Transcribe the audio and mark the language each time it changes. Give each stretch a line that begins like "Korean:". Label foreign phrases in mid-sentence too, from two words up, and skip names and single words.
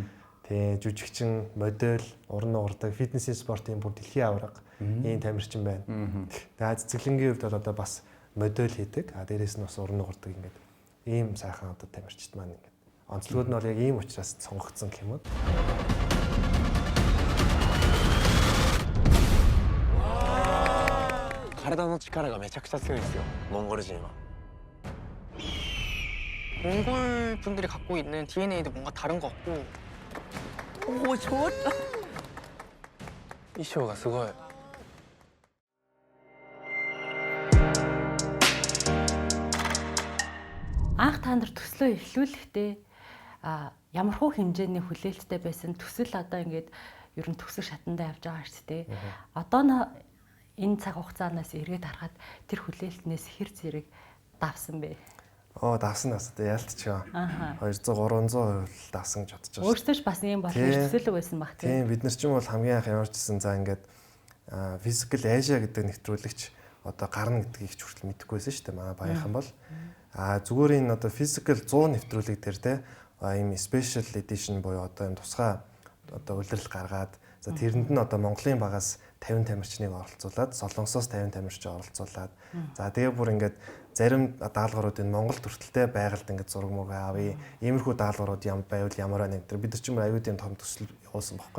Mongolian: Тэгээ жүжигчин, модель, уран нугардаг, фитнесийн спортын бүр дэлхийн авраг ийм тамирчин байна. Тэгээ цэцэглэнгийн хувьд бол одоо бас модель хийдэг. Дээрээс нь бас уран нугардаг ингээд ийм сайхан одоо тамирчид маань ингээд онцлогуд нь бол яг ийм учраас сонгогдсон гэх юм уу.
Japanese: 体の力がめちゃくちゃ強いんですよ、モンゴル人は。
Korean: 몽골 분들이 갖고 있는 DNA도 뭔가 다른 것 같고. 오, 좋았다.
Japanese: 衣装がすごい.
Mongolian: Анх та нар төслөө эхлүүлэхдээ ямархуу хэмжээний хүлээлттэй байсан төсөл одоо ингээд ер нь төсөл шатандаа явж байгаа шүү дээ. Одоо энэ цаг хугацаанаас эргээд харахад тэр хүлээлтнээс хэр зэрэг давсан бэ? Давсан яалтчаа. 200-300% давсан гэж бодож байна. Өөртөө ч бас ийм болох төсөөлөг байсан баг тийм. Бид нар ч юм бол хамгийн анх ямарчсан за ингээд Physical Asia гэдэг нэвтрүүлэгч одоо гарна гэдгийг ч хүртэл мэдэхгүйсэн шүү дээ. Манай багийнхан бол зүгээр энэ одоо Physical 100 нэвтрүүлэг дээр те ийм
English: special edition
Mongolian: буюу одоо ийм тусгай одоо улирал гаргаад за тэрэнд нь одоо Монголын багаас 50 тамирчныг оролцуулаад Солонгосоос 50 тамирчин оролцуулаад за тэгээ бүр ингээд зарим даалгавруудын Монгол төртөлтэй байгальд ингээд зураг мураг авъя. Иймэрхүү даалгаврууд байвал ямар нэг тэр бид нар ч юм аюул тийм том төсөл явуулсан байхгүй.